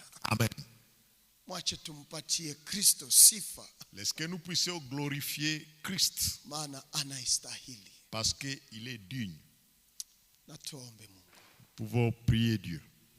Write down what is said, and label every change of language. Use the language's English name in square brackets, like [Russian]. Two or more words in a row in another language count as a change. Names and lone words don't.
[Swahili] Amen. Mwache tumpatie Kristo sifa, [French] Est-ce que nous puissions glorifier Christ [Swahili] maana anaistahili. [French] parce qu'il est digne? [Swahili] Na tuombe Mungu. [French] Pouvons prier Dieu.